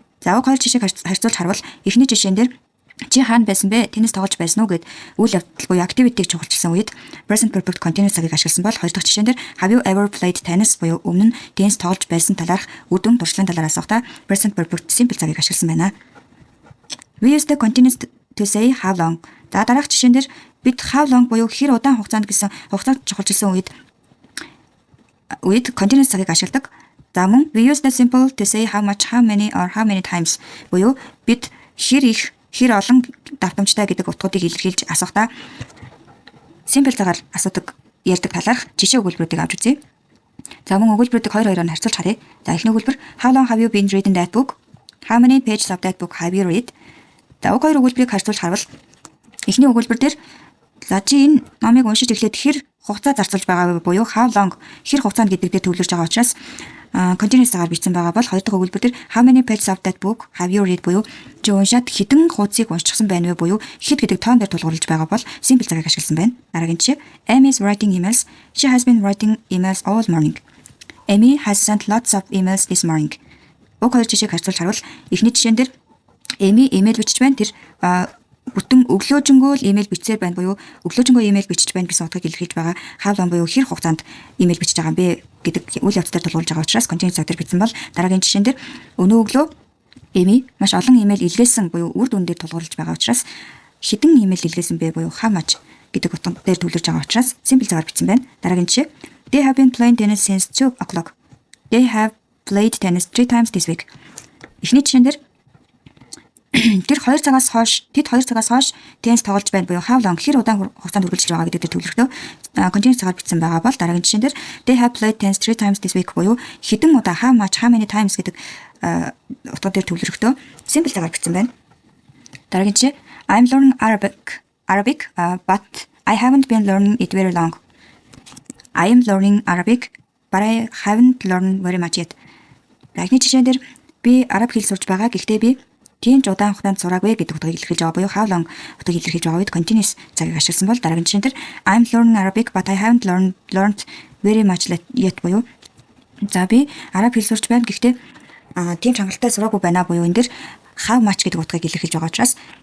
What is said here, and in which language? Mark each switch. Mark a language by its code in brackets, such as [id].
[mn] За хоёр жишээг харьцуулж харвал эхний жишээн дээр чи хаана байсан бэ? Теннис тоглож байсан уу гэд үйл явдал буюу activity-г чухалчилсан үед present perfect continuous цагийг ашигласан бол хоёр дахь жишээн дээр [en] have you ever played tennis [mn] буюу өмнө нь теннис тоглож байсан талаарх үр дүн туршлагын талаар асуухдаа present perfect simple цагийг ашигласан байна. [en] We use the continuous to say how long. [mn] За дараах жишээн дээр бид how long буюу хэр удаан хугацаанд гэсэн хугацааг чухалчилсан үед continuous цагийг ашигладаг. За мөн [en] we use the simple to say how much, how many or how many times [mn] буюу бид хэр их хэр олон давтамжтай гэдэг утгуудыг илэрхийлж асуухдаа simple цагаар асуудаг ярьдаг талаарх жишээ өгүүлбэрүүдийг авч үзье. За мөн өгүүлбэрүүдийг хоёр-хоёроор харьцуулж харъя. За эхний өгүүлбэр [en] how long have you been reading that book? How many pages of that book have you read? [mn] За хоёр өгүүлбэрийг харьцуулж харвал эхний өгүүлбэр дээр за чи энэ номыг уншиж эхлээд хэр хугацаа зарцуулж байгаа вэ буюу how long хэр хугацаанд гэдэг дээр төвлөрж байгаа учраас continuous цагаар бичсэн байгаа бол хоёр дахь өгүүлбэр дээр [en] how many pages of that book have you read [mn] буюу чи уншаад хэдэн хуудсыг уншчихсан байна вэ буюу хэд гэдэг тоон дээр тулгуурлаж байгаа бол simple цагийг ашигласан байна. Дараагийн жишээ. [en] Amy is writing emails. She has been writing emails all morning. Amy has sent lots of emails this morning. [mn] Хоёр жишээг харьцуулж харвал эхний жишээн дээр Amy email бичиж байна. Тэр бүтэн өглөөжингөө имэйл бичсээр байна буюу өглөөжингөө имэйл бичиж байна гэсэн утгыг илэрхийлж байгаа. How long буюу хэр хугацаанд имэйл бичиж байгаа юм бэ гэдэг үйл явц дээр тулгуурлаж байгаа учраас continuous цаг дээр бичсэн бол дараагийн жишээн дээр өнөө өглөө Эми маш олон имэйл илгээсэн буюу үр дүн дээр тулгуурлаж байгаа учраас хэдэн имэйл илгээсэн бэ буюу how much гэдэг утга дээр төвлөрж байгаа учраас simple цагаар бичсэн байна. Дараагийн жишээ. [en] They have been playing tennis since 2 o'clock. They have played tennis 3 times this week. [mn] Эхний жишээн дээр тэд 2 цагаас хойш теннис тоглож байна буюу how long хэр удаан хугацаанд үргэлжилж байгаа гэдэг дээр төвлөрөлтөө continuous цагаар бичсэн байгаа бол дараагийн жишээн дээр [en] they have played tennis 3 times this week [mn] буюу хэдэн удаа how much how many times гэдэг утга дээр төвлөрөлтөө simple цагаар бичсэн байна. Дараагийн жишээ [en] I'm learning Arabic but I haven't been learning it very long. I am learning Arabic but I haven't learned very much yet. [mn] Дараагийн жишээн дээр би араб хэл сурч байгаа гэхдээ би тийм ч удаан хугацаанд сураагүй гэдэг утгыг илэрхийлж байгаа буюу how long утгыг илэрхийлж байгаа үед continuous цагийг ашигласан бол дараагийн жишээн дээр [en] I'm learning Arabic but I haven't learned very much yet [mn] буюу за би араб хэл сурч байна гэхдээ тийм ч хангалттай сураагүй байна буюу энэ дэр how much гэдэг утгыг илэрхийлж байгаа учраас